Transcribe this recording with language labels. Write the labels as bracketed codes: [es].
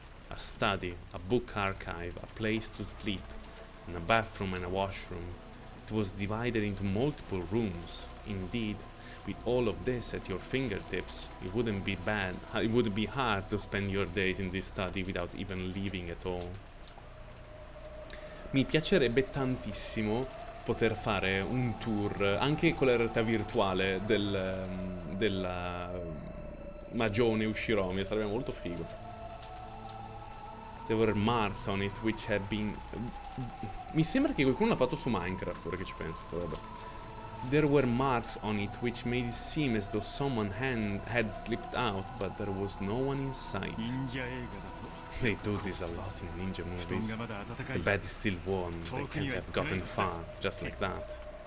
[en] A study, a book archive, a place to sleep, and a bathroom and a washroom. It was divided into multiple rooms. Indeed, with all of this at your fingertips, it wouldn't be hard to spend your days in this study without even leaving at all. [it] Mi piacerebbe tantissimo poter fare un tour anche con la realtà virtuale della magione Ushiromi, sarebbe molto figo. [en] There were marks on it which had been... [it] Mi sembra che qualcuno l'ha fatto su Minecraft, ora che ci penso, vabbè. [en] There were marks on it which made it seem as though someone had slipped out, but there was no one in sight. They do this a lot in ninja movies. The bed is still warm, they can't have gotten far, just like that.